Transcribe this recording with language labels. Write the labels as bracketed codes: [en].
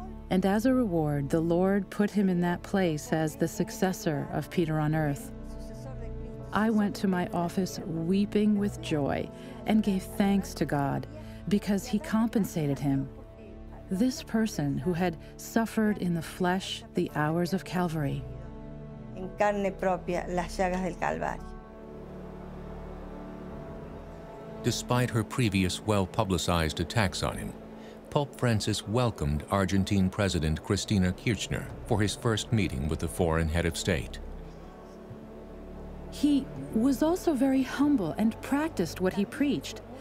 [en] And as a reward, the Lord put him in that place as the successor of Peter on earth. I went to my office weeping with joy and gave thanks to God because he compensated him. This person who had suffered in the flesh the hours of Calvary. [es] En carne propia las llagas del Calvario. [en] Despite her previous well-publicized attacks on him, Pope Francis welcomed Argentine President Cristina Kirchner for his first meeting with the foreign head of state. He was also very humble and practiced what he preached.